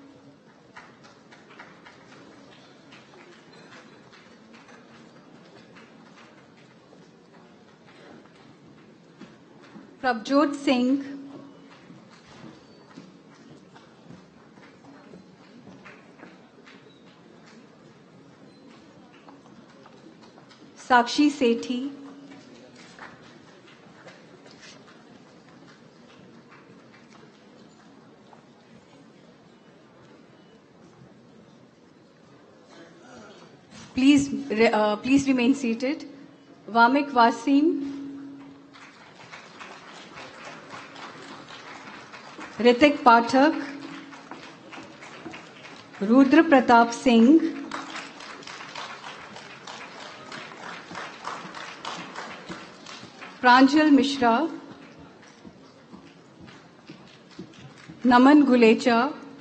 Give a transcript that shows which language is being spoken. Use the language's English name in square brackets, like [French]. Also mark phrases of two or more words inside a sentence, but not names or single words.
[English] Prabjot Singh, Sakshi Sethi, please remain seated. Vamik Wasim, Ritik Pathak, Rudra Pratap Singh, Pranjal Mishra, Naman Gulecha,